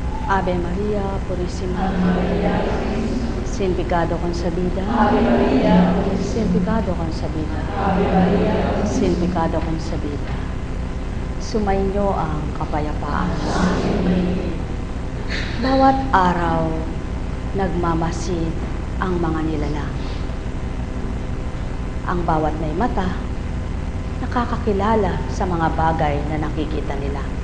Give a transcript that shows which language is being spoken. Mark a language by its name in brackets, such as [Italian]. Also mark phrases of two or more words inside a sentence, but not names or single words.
[Spanish] Ave Maria, Purísima, sin pecado concebida, sin pecado concebida, sin pecado concebida. [Filipino] Sumainyo ang kapayapaan. Bawat araw, nagmamasid ang mga nilalang. Ang bawat may mata, nakakakilala sa mga bagay na nakikita nila.